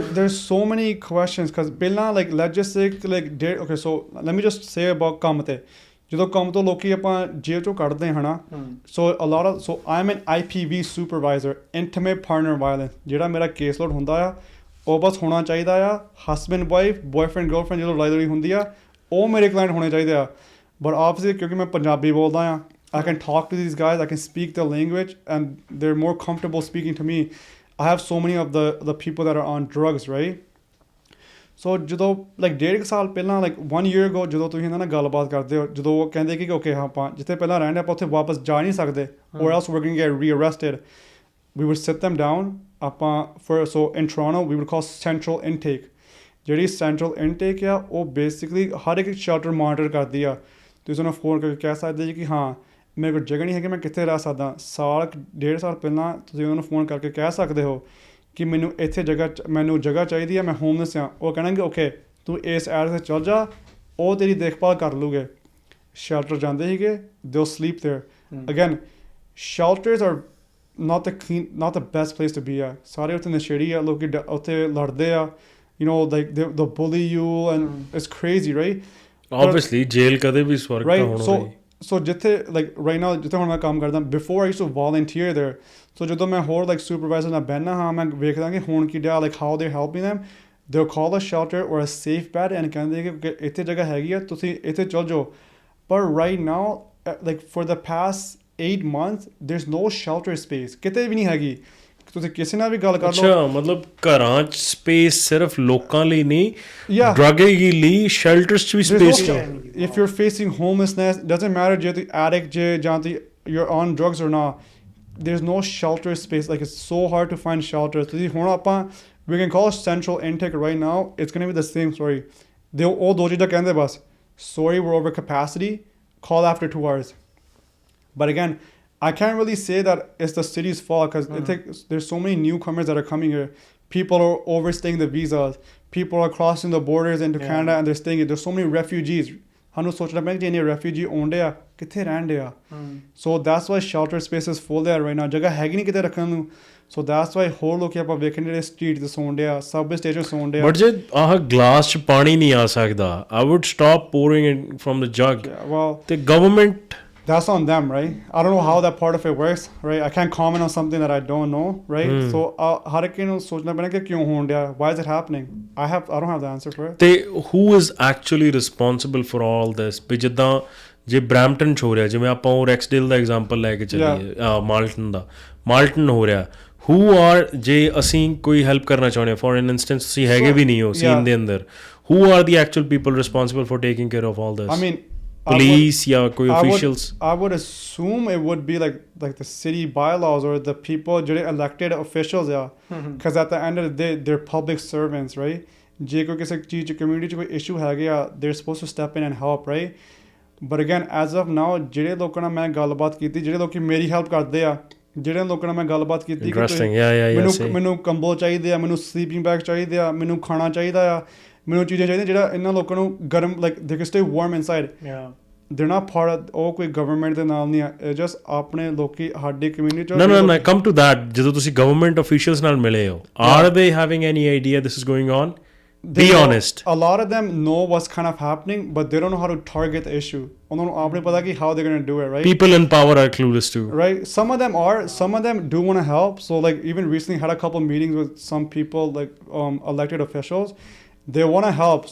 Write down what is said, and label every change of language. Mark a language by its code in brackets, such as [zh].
[en] there's so many questions because ਪਹਿਲਾਂ like let's just say like okay so let me just say about [pa] ਕੰਮ ਤੇ ਜਦੋਂ ਕੰਮ ਤੋਂ ਲੋਕੀ ਆਪਾਂ ਜੇਲ੍ਹ ਚੋਂ ਕੱਢਦੇ ਹਾਂ ਨਾ, [en] so a lot of so I'm an IPV supervisor, intimate partner violence, [pa] ਜਿਹੜਾ ਮੇਰਾ ਕੇਸ ਲੋਡ ਹੁੰਦਾ ਆ ਉਹ ਬਸ ਹੋਣਾ ਚਾਹੀਦਾ ਆ ਹਸਬੈਂਡ ਵਾਈਫ, ਬॉयਫ੍ਰੈਂਡ ਗਰਲਫ੍ਰੈਂਡ ਜਦੋਂ ਲੜਾਈ ਹੁੰਦੀ ਆ ਉਹ ਮੇਰੇ ਕਲਾਇੰਟ ਹੋਣੇ ਚਾਹੀਦੇ ਆ। ਬਟ ਆਬਵੀਅਸਲੀ ਕਿਉਂਕਿ ਮੈਂ ਪੰਜਾਬੀ ਬੋਲਦਾ ਆ, [en] I can talk to these guys, I can speak their language and they're more comfortable speaking to me. I have so many of the people that are on drugs, right? [pa] So ਜਦੋਂ like 1.5 ਸਾਲ ਪਹਿਲਾਂ like 1 year ago ਜਦੋਂ ਤੁਸੀਂ ਇਹਨਾਂ ਨਾਲ ਗੱਲਬਾਤ ਕਰਦੇ ਹੋ, ਜਦੋਂ ਉਹ ਕਹਿੰਦੇ ਕਿ ਓਕੇ ਆਪਾਂ ਜਿੱਥੇ ਪਹਿਲਾਂ ਰਹਿੰਦੇ ਆਪਾਂ ਉੱਥੇ ਵਾਪਸ ਜਾ ਨਹੀਂ ਸਕਦੇ, [en] or else we're going to get rearrested, [pa] we would sit them down ਆਪਾਂ so in Toronto we would call central intake। ਜਿਹੜੀ central intake ਆ ਉਹ basically ਹਰ ਇੱਕ ਸ਼ੈਲਟਰ ਮੋਨੀਟਰ ਕਰਦੀ ਆ। ਤੁਸੀਂ ਉਹਨਾਂ ਫੋਨ ਕਰਕੇ ਕਹਿ ਸਕਦੇ ਜੀ ਕਿ ਹਾਂ ਮੇਰੇ ਕੋਲ ਜਗ੍ਹਾ ਨਹੀਂ ਹੈਗੀ, ਮੈਂ ਕਿੱਥੇ ਰਹਿ ਸਕਦਾ। 1.5 ਸਾਲ ਪਹਿਲਾਂ ਤੁਸੀਂ ਉਹਨਾਂ ਨੂੰ ਫੋਨ ਕਰਕੇ ਕਹਿ ਸਕਦੇ ਹੋ ਕਿ ਮੈਨੂੰ ਇੱਥੇ ਮੈਨੂੰ ਜਗ੍ਹਾ ਚਾਹੀਦੀ ਹੈ, ਮੈਂ ਹੋਮਲੈਸ ਹਾਂ। ਉਹ ਕਹਿਣਗੇ ਓਕੇ ਤੂੰ ਇਸ ਐਡਰੈਸ 'ਤੇ ਚੱਲ ਜਾ, ਉਹ ਤੇਰੀ ਦੇਖਭਾਲ ਕਰ ਲੂਗੇ। ਸ਼ੈਲਟਰ ਜਾਂਦੇ ਸੀਗੇ, [en] They'll sleep there. Again shelters are not the best place to be at। [pa] ਸਾਰੇ ਉੱਥੇ ਨਸ਼ੇੜੀ ਆ, ਲੋਕੀ ਉੱਥੇ ਲੜਦੇ ਆ, [en] you know like they bully you and it's crazy right। [pa] obviously ਜੇਲ੍ਹ ਕਦੇ ਵੀ ਸਵਰਗ ਤਾਂ ਹੋਣਾ ਨਹੀਂ। ਸੋ ਜਿੱਥੇ like right now ਜਿੱਥੇ ਹੁਣ ਮੈਂ ਕੰਮ ਕਰਦਾ, [en] before I used to volunteer there, [pa] so ਜਦੋਂ ਮੈਂ ਹੋਰ like supervisor ਨਾਲ ਬਹਿਨਾ ਹਾਂ, ਮੈਂ ਵੇਖਦਾ ਕਿ ਹੁਣ ਕੀ ਡਿਆ [en] like how they're helping them, they'll call a shelter or a safe bed and [pa] ਕਹਿੰਦੇ ਕਿ ਇੱਥੇ ਜਗ੍ਹਾ ਹੈਗੀ ਆ, ਤੁਸੀਂ ਇੱਥੇ ਚੱਲ ਜਾਓ। [en] ਪਰ right now like for the past 8 months there's no shelter space, [pa] ਕਿਤੇ ਵੀ ਨਹੀਂ ਹੈਗੀ। ਤੁਸੀਂ ਕਿਸੇ ਨਾਲ ਵੀ ਗੱਲ ਕਰ ਲਓ। ਅੱਛਾ, ਮਤਲਬ ਘਰਾਂ 'ਚ ਸਪੇਸ ਸਿਰਫ ਲੋਕਾਂ ਲਈ ਨਹੀਂ, ਡਰੱਗ ਲਈ ਸ਼ੈਲਟਰਸ 'ਚ ਵੀ ਸਪੇਸ ਨਹੀਂ। [en] if you're facing homelessness, doesn't matter [pa] ਜੇ ਤੁਸੀਂ addict ਜੇ ਜਾਂ ਤੁਸੀਂ [en] you're on drugs or not, there's no shelter space, like it's so hard to find shelters। [pa] ਤੁਸੀਂ ਹੁਣ ਆਪਾਂ [en] we can call central intake right now, it's going to be the same story। [pa] ਉਹ ਦੋ ਚੀਜ਼ਾਂ ਕਹਿੰਦੇ ਬਸ, [en] sorry we're over capacity, call after 2 hours। but again I can't really say that it's the city's fault because there's so many newcomers that are coming here. People are overstaying the visas. People are crossing the borders into Canada and they're staying here. There's so many refugees. [pa] ਸਾਨੂੰ ਸੋਚਣਾ ਪੈਂਦਾ ਕਿ ਇਹਨੇ refugee ਆਉਂਦੇ ਆ, ਕਿੱਥੇ ਰਹਿਣ ਡਿਆ [en] so that's why shelter spaces full there right now [pa] ਜਗ੍ਹਾ ਹੈਗੀ ਨਹੀਂ ਕਿਤੇ ਰੱਖਣ ਨੂੰ ਸੋ ਦੈਟਸ ਵਾਈ ਹੋਰ ਲੋਕੀ ਆਪਾਂ ਵੇਖਣ ਜਿਹੜੇ ਸਟਰੀਟ ਤੇ ਸੌਣ ਡਿਆ ਸਬਵੇ ਸਟੇਸ਼ਨ ਸੌਣ ਡਿਆ ਬਟ ਜੇ ਆਹ ਗਲਾਸ 'ਚ ਪਾਣੀ ਨਹੀਂ ਆ ਸਕਦਾ [en] I would stop pouring it from the jug well [pa] ਤੇ government [en] that's on them, right? I don't know how that part of it works, right? I can't comment on something that I don't know, right? [pa] So har ek nu sochna paina ki kyun hon dia, [en] why is it happening? I don't have the answer for it. [pa] ਤੇ who is actually responsible for all this ਵੀ ਜਿੱਦਾਂ ਜੇ Brampton 'ਚ ਹੋ ਰਿਹਾ ਜਿਵੇਂ ਆਪਾਂ ਉਹ Rexdale ਦਾ example ਲੈ ਕੇ ਚੱਲੀਏ ਮਾਲਟਨ ਹੋ ਰਿਹਾ [en] who are ਜੇ ਅਸੀਂ ਕੋਈ ਹੈਲਪ ਕਰਨਾ ਚਾਹੁੰਦੇ ਹਾਂ ਫੋਰ ਐਨ ਇੰਸਟੈਂਸ ਤੁਸੀਂ ਹੈਗੇ ਵੀ ਨਹੀਂ ਹੋ ਸੀਨ ਦੇ ਅੰਦਰ who are the actual people responsible for taking care of all this? I mean, [pa] police ਜਾਂ ਕੋਈ officials? [en] I would assume it would be like the city bylaws or the people ਜਿਹੜੇ elected officials because at the end of the day they're public servants, right? [pa] ਜੇ ਕੋਈ ਕਿਸੇ ਚੀਜ਼ ਚ community ਚ ਕੋਈ issue ਹੈਗੇ ਆ [en] they're supposed to step in and help, [pa] right? But again as of now ਜਿਹੜੇ ਲੋਕਾਂ ਨਾਲ ਮੈਂ ਗੱਲਬਾਤ ਕੀਤੀ ਜਿਹੜੇ ਲੋਕੀ ਮੇਰੀ ਹੈਲਪ ਕਰਦੇ ਆ ਜਿਹੜੇ ਲੋਕਾਂ ਨਾਲ ਮੈਂ ਗੱਲਬਾਤ ਕੀਤੀ ਕਿ ਮੈਨੂੰ ਕੰਬਲ ਚਾਹੀਦੇ ਆ ਮੈਨੂੰ ਸਲੀਪਿੰਗ ਬੈਗ ਚਾਹੀਦੇ ਆ ਮੈਨੂੰ ਖਾਣਾ ਚਾਹੀਦਾ ਆ ਮੈਨੂੰ ਚੀਜ਼ਾਂ ਚਾਹੀਦੀਆਂ ਜਿਹੜਾ ਇਹਨਾਂ ਲੋਕਾਂ ਨੂੰ ਗਰਮ [en] like they can stay warm inside [pa] they're not part of ਉਹ ਕੋਈ ਗਵਰਨਮੈਂਟ ਦੇ ਨਾਲ ਨਹੀਂ ਆ ਇਹ ਜਸਟ ਆਪਣੇ ਲੋਕੀ ਸਾਡੀ community [en] no come to that [pa] ਜਦੋਂ ਤੁਸੀਂ ਗਵਰਨਮੈਂਟ ਅਫੀਸ਼ੀਅਲਸ ਨਾਲ ਮਿਲੇ ਹੋ [en] are they having any idea this is going on? Be honest. A lot of them know what's kind of happening, but they don't know how to target the issue. [pa] ਉਹਨਾਂ ਨੂੰ ਆਪ ਨਹੀਂ ਪਤਾ ਕਿ [en] how they're going to do it, right? People in power are clueless too. Right? Some of them are. Some of them do want to help. So like even recently had a couple meetings with some people like elected officials. They want to help.